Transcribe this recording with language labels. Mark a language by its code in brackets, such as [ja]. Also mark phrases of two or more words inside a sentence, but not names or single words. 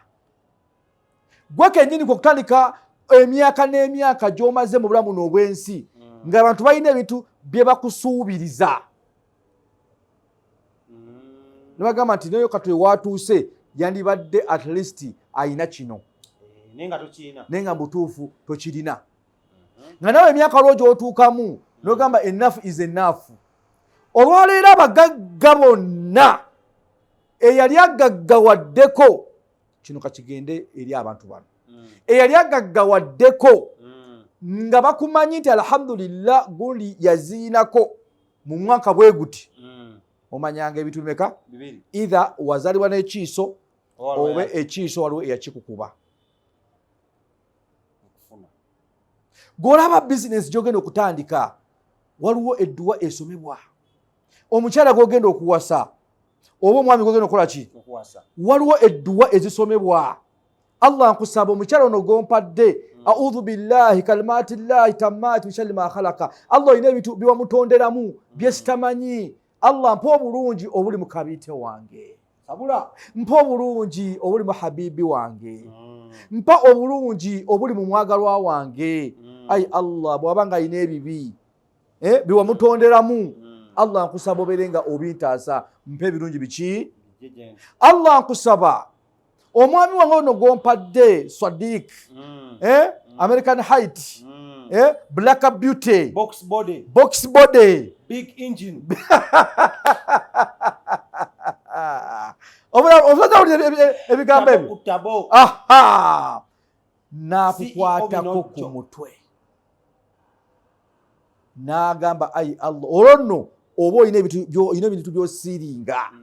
[lg] Gwe kennyini kwe kutandika emyaka n'emyaka gy'omaze mu bulamu n'obwensi ng'abantu balina ebintu bye bakusuubiriza. Ne bagamba nti nayo katoye watuuse yandibadde [en] at least [lg] ayina kino naye nga butuufu tokirina. Nga nawe emyaka lwo gy'otuukamu n'ogamba [en] enough is enough. [lg] Olwaleero abagagga bonna eyali agaggawaddeko, kino kakigende eri abantu bano, eyali agaggawaddeko nga bakumanyi nti alhamdulillah gundi yaziinako mu mwaka bwe guti, omanyanga ebintu bimeka? Either wazalibwa n'ekiiso oba ekiiso waliwo eyakikukuba. Gw'olaba bizinesi gy'ogenda okutandika waliwo edduwa esomebwa. Omukyala gw'ogenda okuwasa oba omwami gw'ogenda okukola ki? Waliwo edduwa ezisomebwa. Allah nkusaba omukyala ono gompadde, [ar] أعوذ بالله كلمات الله التامات من شر ما خلق. [lg] Allah olina ebintu byewamutonderamu byesitamanyi. Allah mpa obulungi obuli mu kabiite wange, mpa obulungi obuli mu habibi wange, mpa obulungi obuli mu mwagalwa wange. Ai Allah bw'aba nga alina ebibi biwamutonderamu, Allah nkusaba obeere nga obintaasa, mpa ebirungi biki? Allah nkusaba omwami wange ono gompadde Sadiq, American Height, Black Beauty, [en] box body, big engine. [lg] Ebigambo ebyo n'akukwatako ku mutwe n'agamba ai Allah olwo nno oba olina ebintu by'osiiringa.